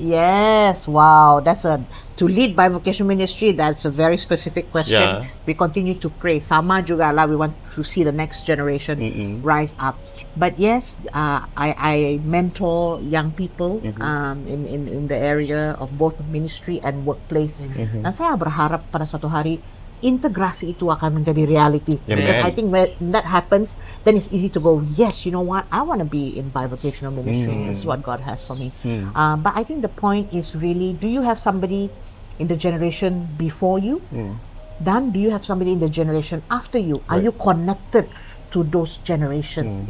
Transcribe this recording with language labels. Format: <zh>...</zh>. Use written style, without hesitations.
<en>Yes, wow, to lead bivocational ministry. That's a very specific question. Yeah. We continue to pray.</en> <ms>Sama juga lah,</ms> <en>we want to see the next generation rise up. But yes, I mentor young people in the area of both ministry and workplace.</en> <ms>Dan saya berharap pada satu hari integrasi itu akan menjadi reality.</ms> <en>Amen. Because I think when that happens, then it's easy to go, yes, you know what, I want to be in bivocational ministry. This is what God has for me. But I think the point is really, do you have somebody in the generation before you? Dan do you have somebody in the generation after you? Are you connected to those generations?</en>